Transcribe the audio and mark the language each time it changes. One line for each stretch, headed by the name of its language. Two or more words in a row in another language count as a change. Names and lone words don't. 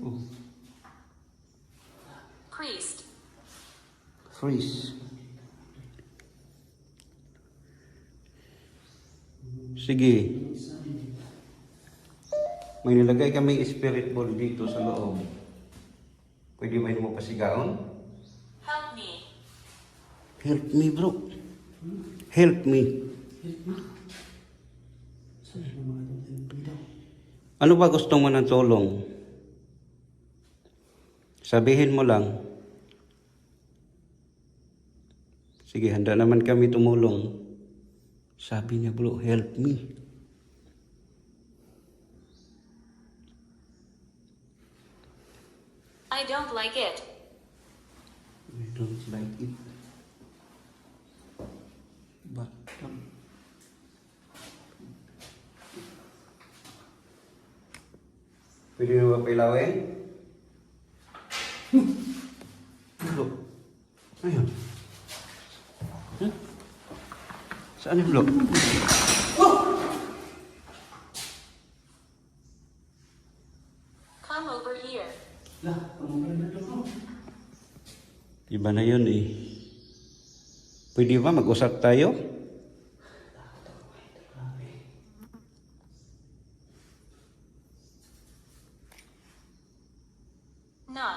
English: Priest. Freeze. Sige.
Filipino: May nilagay kami spirit ball dito sa loob.
Cebuano: Pwede ba mo pasigaon?
English: Help me. Help me bro. Help me.
Filipino: Saan yung mga ito? Ano ba gusto mo ng tulong? Sabihin mo lang. Sige, handa naman kami tumulong. Sabi niya bro,
English: help me. I don't like it. I don't like it. But,
Filipino: pwede mo ba pailawin? Bro. Ayun. Saan yung blo?
English: Come over here.
Filipino: Lah, kamu pala na bro. Iba na yun Pwede ba mag-usap tayo?
English: Not.